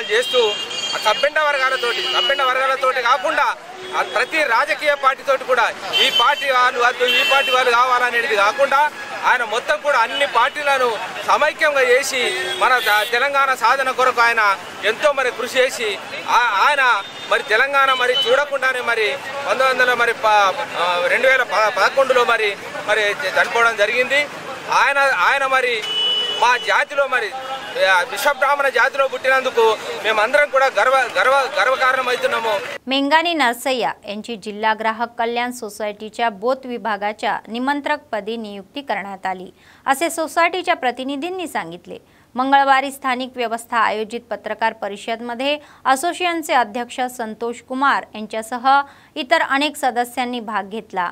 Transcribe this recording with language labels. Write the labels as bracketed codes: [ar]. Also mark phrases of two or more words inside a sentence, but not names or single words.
[te] చేస్తూ సబ్బెండ వర్గాలతోటి కాకుండా ప్రతి రాజకీయ పార్టీతోటి కూడా ఈ పార్టీ వాళ్ళు వద్దు ఈ పార్టీ వాళ్ళు కావాలనేది కాకుండా ఆయన మొత్తం కూడా అన్ని పార్టీలను సమైక్యంగా చేసి మన తెలంగాణ సాధన కొరకు ఆయన ఎంతో మరి కృషి చేసి ఆయన మరి తెలంగాణ మరి చూడకుండానే మరి 2011లో మరి చనిపోవడం జరిగింది। ఆయన మరి మా జాతిలో మరి విశ్వబ్రాహ్మణ జాతిలో పుట్టినందుకు మేమందరం కూడా గర్వకారణమవుతున్నాము. [mr] मेंगानी नरसय्या यांची जिल्हा ग्राहक कल्याण सोसायटीच्या बोत विभागाच्या निमंत्रकपदी नियुक्ती करण्यात आली असे सोसायटीच्या प्रतिनिधींनी सांगितले. मंगळवारी स्थानिक व्यवस्था आयोजित पत्रकार परिषदेमध्ये असोसिएशनचे अध्यक्ष संतोष कुमार यांच्यासह इतर अनेक सदस्यांनी भाग घेतला.